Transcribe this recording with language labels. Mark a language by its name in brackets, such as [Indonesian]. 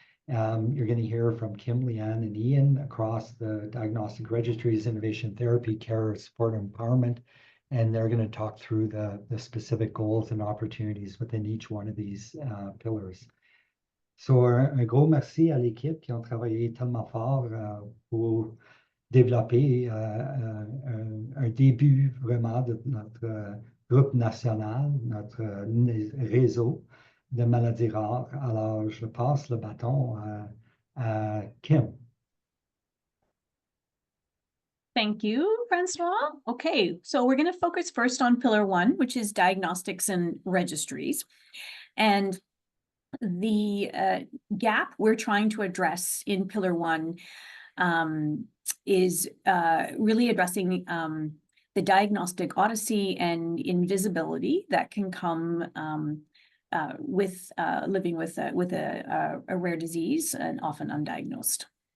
[English] You're going to hear from Kim, Leanne, and Ian across the diagnostic registries, innovation therapy, care, support, and empowerment. And they're going to talk through the specific goals and opportunities within each one of these pillars. [French] So, un gros merci à l'équipe qui ont travaillé tellement fort pour développer un début vraiment de notre groupe national, notre réseau de maladies rares. Alors, je passe le bâton à Kim. [English] Thank you, Francois. Okay, so we're going to focus first on pillar one, which is diagnostics and registries. And the gap we're trying to address in pillar one is really addressing the diagnostic odyssey and invisibility that can come with living with a rare disease and often undiagnosed.